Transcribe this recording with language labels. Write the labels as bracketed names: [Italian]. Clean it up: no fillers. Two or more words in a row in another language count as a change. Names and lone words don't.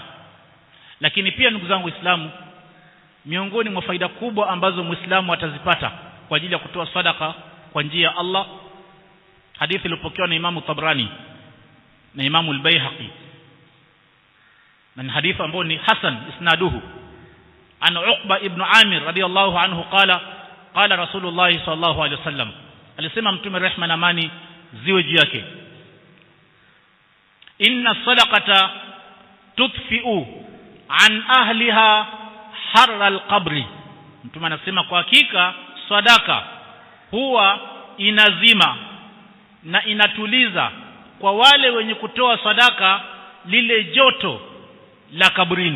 [Swahili] Lakini pia ndugu zangu Waislamu, miongoni mwa faida kubwa ambazo Muislamu atazipata kwa ajili ya kutoa sadaqa kwa njia ya Allah, hadithi iliyopokewa na Imam Tabrani na Imam al-Baihaqi, na hadithi ambayo ni [Arabic] حسن إسناده عن عقبة بن عامر رضي الله عنه قال قال رسول الله صلى الله عليه وسلم, [Swahili] alisema Mtume rehma na amani ziwe juu yake, [Arabic] إن الصدقة تطفئ عن أهلها حر القبر. [Swahili] Mtume anasema kwa hakika sadaka huwa inazima na inatuliza kwa wale wenye kutoa sadaka lile joto la kabrini.